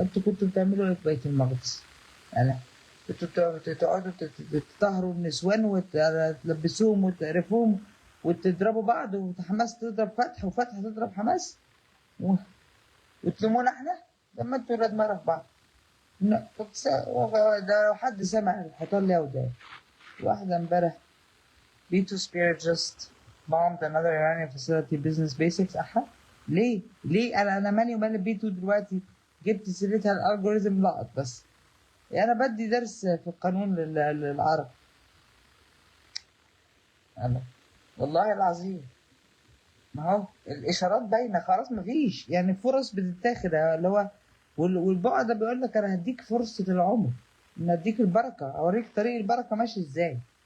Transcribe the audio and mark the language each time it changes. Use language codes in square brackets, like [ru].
[ar] انتوا كنتوا بتعملوا ايه في بيت المقدس؟ انا كنتوا تقعدوا تطهروا النسوان وتلبسوهم وتقرفوهم وتضربوا بعض وحماس تضرب فتح وفتح تضرب حماس وتلومونا احنا لما انتوا ولاد مرة في بعض. لا ده لو حد سمع الحيطان ليه ودان. واحدة امبارح [en] B2 Spirit just bombed another Iranian facility business basics. [ar] أحا ليه؟ ليه أنا مالي ومال B2 دلوقتي؟ جبت سيرتها الألجوريزم لقط بس. يعني أنا بدي درس في القانون للعرب. أنا والله العظيم ما هو الإشارات باينة خلاص مفيش يعني فرص بتتاخد اللي هو والبعد ده بيقول لك أنا هديك فرصة العمر إن أديك البركة أوريك طريق البركة ماشي إزاي.